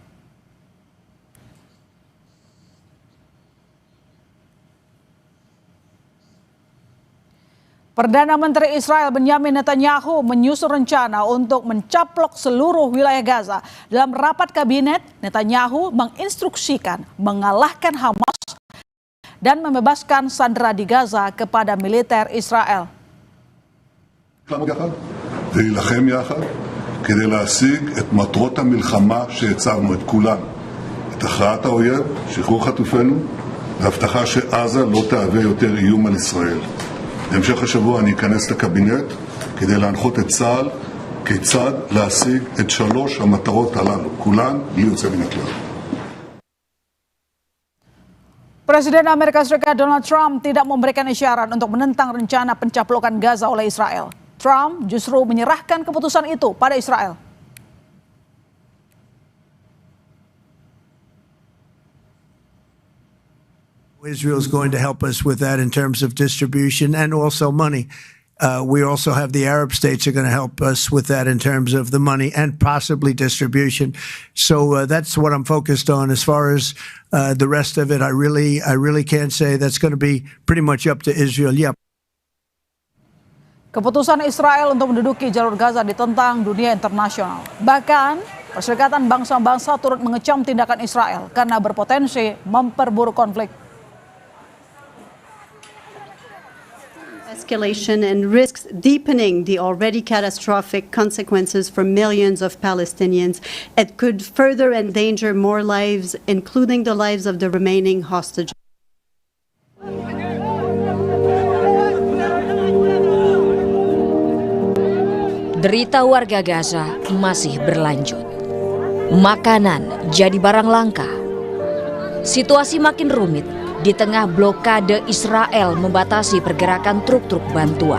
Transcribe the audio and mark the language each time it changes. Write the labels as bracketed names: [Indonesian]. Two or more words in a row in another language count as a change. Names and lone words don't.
[Indonesian] Perdana Menteri Israel Benjamin Netanyahu menyusun rencana untuk mencaplok seluruh wilayah Gaza. Dalam rapat kabinet, Netanyahu menginstruksikan mengalahkan Hamas dan membebaskan sandera di Gaza kepada militer Israel. [Hebrew] ולהילחם יחד כדי להשיג את מטרות המלחמה שהצבנו את כולן. את הכרעת האויב, שחרור חטופינו, והבטחה שעזה לא תהווה יותר איום על ישראל. בהמשך השבוע אני אכנס לקבינט כדי להנחות את צה"ל כיצד להשיג את 3 המטרות הללו, כולן בלי יוצא מן הכלל. [Indonesian] Presiden Amerika Serikat Donald Trump tidak memberikan isyarat untuk menentang rencana pencaplokan Gaza oleh Israel. Trump justru menyerahkan keputusan itu pada Israel. [English] Israel is going to help us with that in terms of distribution and also money. We also have the Arab states are going to help us with that in terms of the money and possibly distribution. So that's what I'm focused on. As far as the rest of it, I really can't say. That's going to be pretty much up to Israel. Yeah. [Indonesian] Keputusan Israel untuk menduduki jalur Gaza ditentang dunia internasional. Bahkan, Perserikatan Bangsa-Bangsa turut mengecam tindakan Israel karena berpotensi memperburuk konflik. [English] Escalation and risks deepening the already catastrophic consequences for millions of Palestinians. It could further endanger more lives, including the lives of the remaining hostages. [Indonesian] Derita warga Gaza masih berlanjut. Makanan jadi barang langka. Situasi makin rumit di tengah blokade Israel membatasi pergerakan truk-truk bantuan.